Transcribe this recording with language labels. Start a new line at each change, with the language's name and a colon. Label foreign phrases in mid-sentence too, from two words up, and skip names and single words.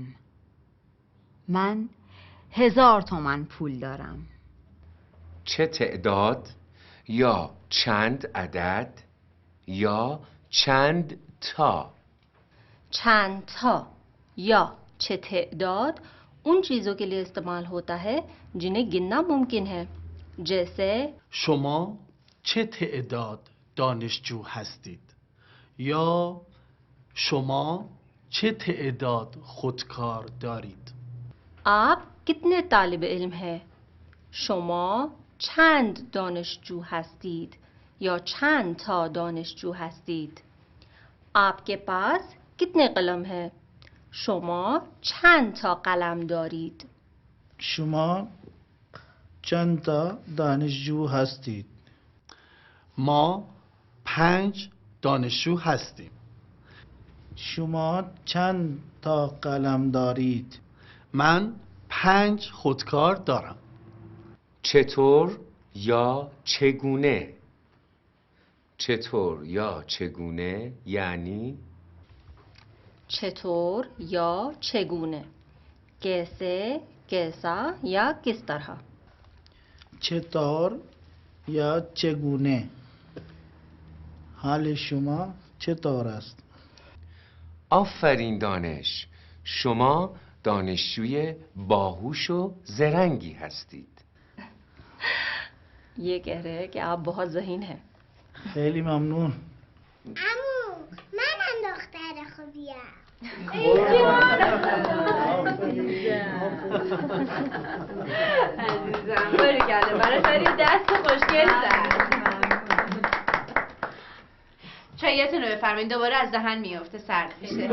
Persian: من 1000 تومان پول دارم. چه تعداد یا چند عدد یا چند تا؟ چند تا یا چه تعداد
Hindi: उन चीज़ों के लिए इस्तेमाल होता है जिन्हें गिनना मुमकिन है. जैसे
Persian: شما چه تعداد دانشجو هستید؟ یا شما چه تعداد خودکار دارید؟
Hindi: आप कितने तालिब इल्म हैं?
Persian: شما چند دانشجو هستید یا چند تا دانشجو هستید؟
Hindi: आपके पास कितने कलम हैं?
Persian: شما چند تا قلم دارید؟ شما چند تا دانشجو هستید؟ ما 5 دانشجو هستیم. شما چند تا قلم دارید؟ من 5 خودکار دارم. چطور یا چگونه؟ چطور یا چگونه یعنی چطور یا چگونه؟
Hindi: कैसे कैसा या किस तरह؟
Persian: چطور یا چگونه؟ حال شما چطور است؟ آفرین دانش، شما دانشجوی باهوش و زرنگی هستید.
Hindi: ये कह रहे हैं कि आप बहुत ज़हीन हैं.
Persian: خیلی ممنون. امو منم دختر خوبیم. عزیزم باریکلا برای خیلی دست خوشگل زد. چایتون رو بفرمایید، دوباره از دهن میافته سرد میشه.